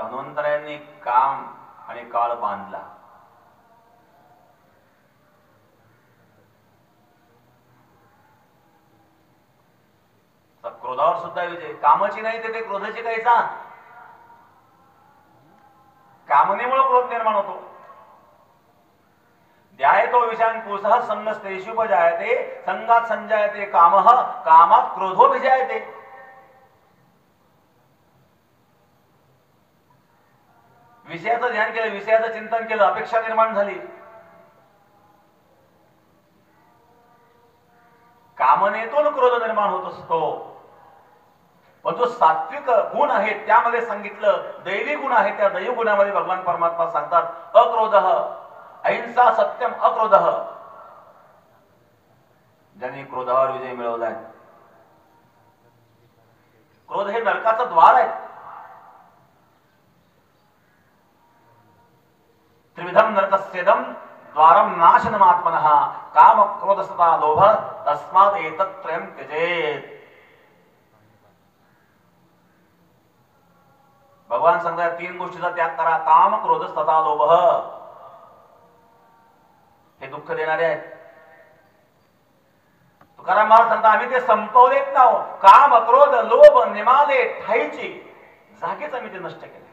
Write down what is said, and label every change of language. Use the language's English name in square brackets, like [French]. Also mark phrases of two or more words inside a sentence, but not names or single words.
[Marathi] हनुमंतरायांनी काम आणि काळ बांधला. क्रोधावर सुद्धा विजय. कामाची नाही ते क्रोधाची कायचा. कामनेमुळे क्रोध निर्माण होतो. [Sanskrit] ध्यायतो विषयान पुरुषः संगस्तेषुपजायते, संगात संजायते कामः, कामात क्रोधो विजायते. [Marathi] विषयाचं ध्यान केलं, विषयाचं चिंतन केलं, अपेक्षा निर्माण झाली. कामनेतून क्रोध निर्माण होत असतो. पण जो सात्विक गुण आहे त्यामध्ये सांगितलं दैवी गुण आहे, त्या दैवी गुणामध्ये भगवान परमात्मा सांगतात [Sanskrit] अक्रोध, अहिंसा, सत्यम, अक्रोध. [Marathi] ज्यांनी क्रोधावर विजय मिळवलाय. क्रोध हे नरकाचं द्वार आहे. [Sanskrit] त्रिविधम नरकस्येदम द्वारम नाशनमात्मनः, काम क्रोध सता लोभ, तस्मात् एतत्त्रयं त्यजेत. [Marathi] भगवान सांगतात तीन गोष्टीचा त्याग करा. काम, क्रोध, सता लोभ. हे दुःख देणारे आहेत. तुकाराम महाराज सांगतात आम्ही ते संपवलेत ना. काम, क्रोध, लोभ निमाले ठाईची, जागेच आम्ही ते नष्ट केले.